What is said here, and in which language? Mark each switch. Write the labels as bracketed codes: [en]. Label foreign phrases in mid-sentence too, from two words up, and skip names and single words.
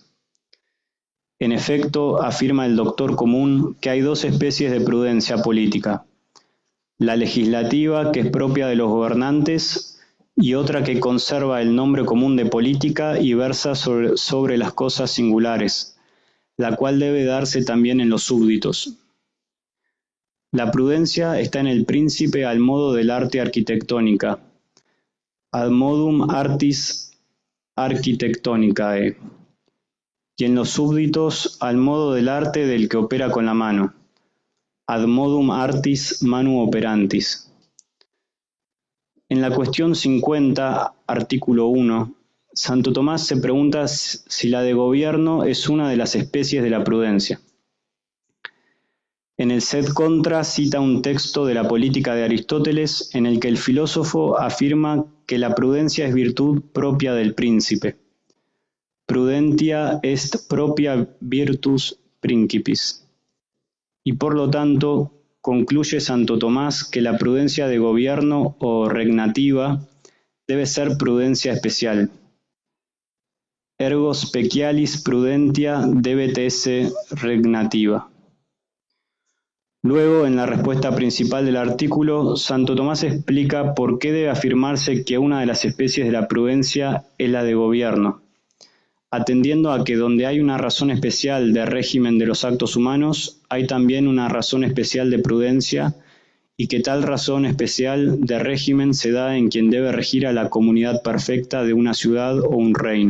[es] En efecto, afirma el doctor común que hay dos especies de prudencia política: la legislativa, que es propia de los gobernantes, y otra que conserva el nombre común de política y versa sobre las cosas singulares, la cual debe darse también en los súbditos. La prudencia está en el príncipe al modo del arte arquitectónica, [la] ad modum artis architectonicae, [es] y en los súbditos al modo del arte del que opera con la mano, [la] ad modum artis manu operantis. [es] En la cuestión 50, artículo 1, Santo Tomás se pregunta si la de gobierno es una de las especies de la prudencia. En el Sed Contra cita un texto de la Política de Aristóteles en el que el filósofo afirma que la prudencia es virtud propia del príncipe. [la] Prudentia est propria virtus principis. [es] Y por lo tanto, concluye Santo Tomás que la prudencia de gobierno o regnativa debe ser prudencia especial. [la] Ergo specialis prudentia debet esse regnativa. [es] Luego, en la respuesta principal del artículo, Santo Tomás explica por qué debe afirmarse que una de las especies de la prudencia es la de gobierno, atendiendo a que donde hay una razón especial de régimen de los actos humanos, hay también una razón especial de prudencia, y que tal razón especial de régimen se da en quien debe regir a la comunidad perfecta de una ciudad o un reino.